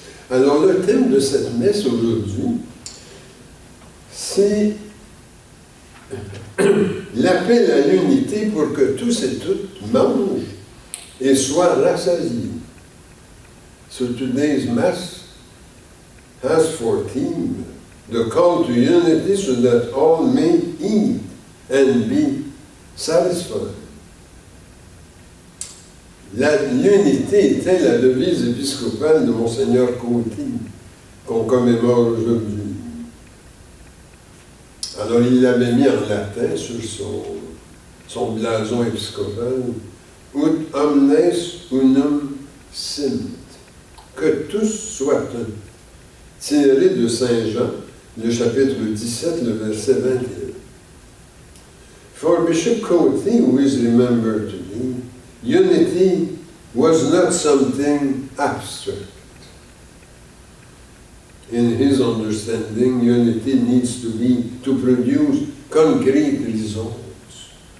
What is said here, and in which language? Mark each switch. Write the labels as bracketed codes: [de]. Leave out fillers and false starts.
[fr] Alors, le thème de cette messe aujourd'hui, c'est l'appel à l'unité pour que tous et toutes mangent et soient rassasiés. [en] So today's Mass has for theme the call to unity so that all may eat and be satisfied. [fr] L'unité était la devise épiscopale de Monseigneur Côté, qu'on commémore aujourd'hui. Alors il l'avait mis en latin sur son blason épiscopal, [la] Ut omnes unum sint, [fr] que tous soient un. Tiré de Saint Jean, le chapitre 17, le verset 21. [en] For Bishop Côté, who is remembered today, unity was not something abstract. In his understanding, unity needs to produce concrete results.